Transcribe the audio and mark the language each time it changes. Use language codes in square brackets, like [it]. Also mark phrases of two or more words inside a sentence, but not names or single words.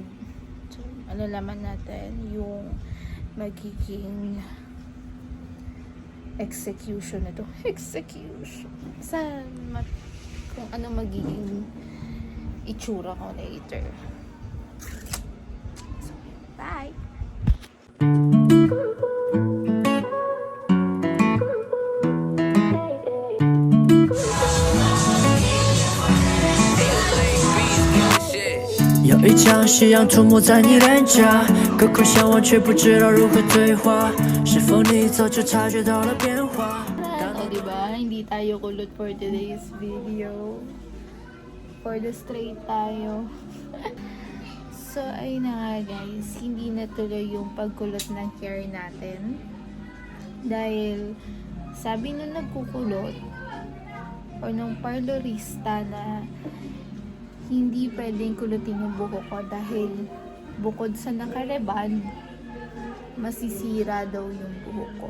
[tl] So malalaman natin yung magiging execution na to. Execution. Kung ano magiging itsura ko later. [en] So, bye! [zh] 有一张夕阳出没在你脸颊，隔空相望却不知道如何对话，是否你早就察觉到了变化？ [tl] O, diba? Hindi tayo kulot [en] for today's video. For the straight [tl] tayo. So, ayun na nga guys. Hindi natuloy yung pagkulot ng hair natin. Dahil, sabi nung nagkukulot, or nung parlorista na hindi pwedeng kulutin yung buhok ko dahil bukod sa nakareband, masisira daw yung buhok ko.